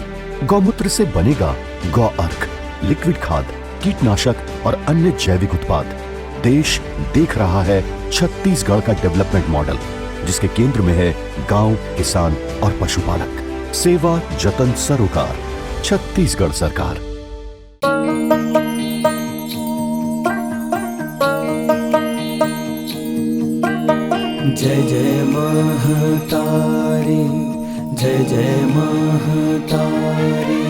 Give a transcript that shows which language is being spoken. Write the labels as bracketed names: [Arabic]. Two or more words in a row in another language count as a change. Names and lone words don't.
[Hindi] गौमूत्र से बनेगा गौ अर्क, लिक्विड खाद, कीटनाशक और अन्य जैविक उत्पाद। देश देख रहा है छत्तीसगढ़ का [English] development model, [Hindi] जिसके केंद्र में है गांव, किसान और पशुपालक। सेवा जतन सरोकार, छत्तीसगढ़ सरकार। जय जय महतारी, जय जय महतारी।